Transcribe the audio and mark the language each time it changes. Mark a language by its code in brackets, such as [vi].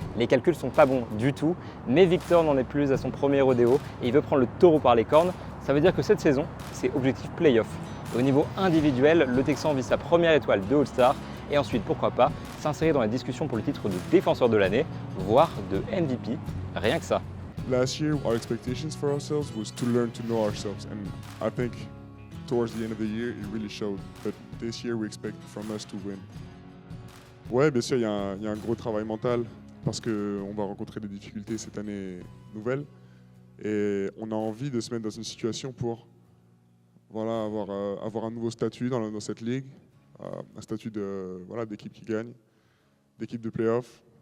[fr] Les calculs sont pas bons du tout, mais Victor n'en est plus à son premier rodéo et il veut prendre le taureau par les cornes. Ça veut dire que cette saison, c'est objectif play-off. Au niveau individuel, le Texan vise sa première étoile de All-Star et ensuite, pourquoi pas, s'insérer dans la discussion pour le titre de défenseur de l'année, voire de MVP, rien que ça. [en] Last year, our expectations for ourselves was to learn to know ourselves, and I think towards the end of the year, it really showed. But this year, we expect from us to win. [fr] Ouais, bien sûr, il y a un gros travail mental parce qu'on va rencontrer des difficultés cette année nouvelle, et on a envie de se mettre dans une situation pour avoir un nouveau statut dans cette ligue, un statut d'équipe qui gagne, d'équipe de play-off.